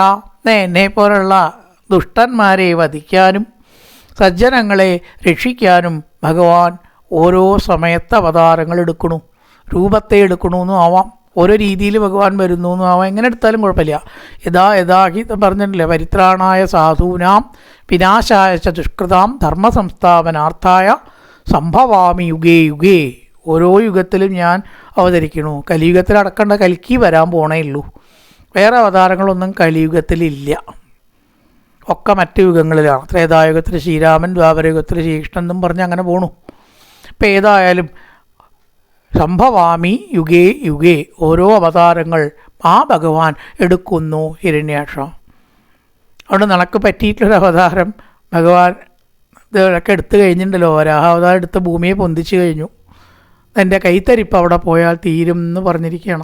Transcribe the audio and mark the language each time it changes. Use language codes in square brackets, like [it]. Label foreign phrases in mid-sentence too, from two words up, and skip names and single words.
[ml] എന്നെ പോലുള്ള ദുഷ്ടന്മാരെ വധിക്കാനും സജ്ജനങ്ങളെ രക്ഷിക്കാനും ഭഗവാൻ ഓരോ സമയത്ത് അവതാരങ്ങൾ എടുക്കണു. രൂപത്തെ എടുക്കണമെന്നും ആവാം, ഓരോ രീതിയിൽ ഭഗവാൻ വരുന്നു എന്നും ആവാം. എങ്ങനെ എടുത്താലും കുഴപ്പമില്ല. യഥാഹി പറഞ്ഞിട്ടില്ലേ, [sa] പരിത്രാണായ സാധൂനാം വിനാശായ ച ദുഷ്കൃതാം ധർമ്മ സംസ്ഥാപനാർത്ഥായ സംഭവാമി യുഗേ യുഗേ. [ml] ഓരോ യുഗത്തിലും ഞാൻ അവതരിക്കണു. കലിയുഗത്തിൽ അടക്കേണ്ട കൽക്കി വരാൻ പോണേ ഉള്ളൂ. വേറെ അവതാരങ്ങളൊന്നും കലിയുഗത്തിലില്ല, ഒക്കെ മറ്റു യുഗങ്ങളിലാണ്. ത്രേതായുഗത്തിൽ ശ്രീരാമൻ, ദ്വാപരയുഗത്തിൽ ശ്രീകൃഷ്ണൻ എന്നും പറഞ്ഞ് അങ്ങനെ പോണു. ഇപ്പം ഏതായാലും [sa] സംഭവാമി യുഗേ യുഗേ, [ml] ഓരോ അവതാരങ്ങൾ ആ ഭഗവാൻ എടുക്കുന്നു ഹിരണ്യാക്ഷ. അതുകൊണ്ട് നിനക്ക് പറ്റിയിട്ടുള്ളൊരു അവതാരം ഭഗവാൻ ഇതൊക്കെ എടുത്തു കഴിഞ്ഞിട്ടുണ്ടല്ലോ. വരാഹാവതാരം എടുത്ത് ഭൂമിയെ പൊന്തിച്ചു കഴിഞ്ഞു. എൻ്റെ കൈത്തരിപ്പ് അവിടെ പോയാൽ തീരും എന്ന് പറഞ്ഞിരിക്കുകയാണ്.